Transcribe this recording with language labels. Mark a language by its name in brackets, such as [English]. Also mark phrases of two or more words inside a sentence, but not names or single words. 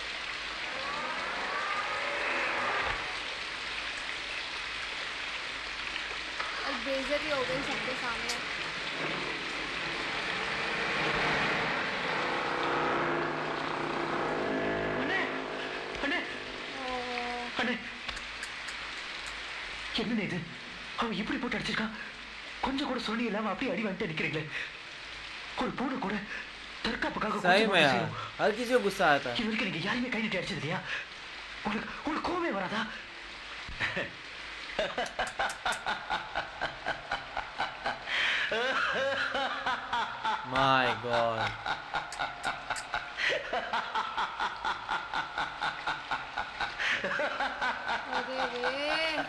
[Hindi] और बेइज्जती हो गई सबके सामने। ओह, [Tamil] அண்ணே என்னண்ணே இது? அவன் இப்படி போட்டு அடிச்சிருக்கான். கொஞ்சம் கூட சொல்லி இல்லாம அப்படியே அடி வந்துட்டு நிக்கிறீங்களே. ஒரு பூனை கூட தற்காப்புக்காக [Hindi] सही में यार, हर किसी को गुस्सा आता है। [Tamil] இது வரைக்கும் நீங்க யாருமே கை நீட்டி அடிச்சது இல்லையா? உங்களுக்கு கோவமே வராதா? [English] My God, [Hindi] अरे रे।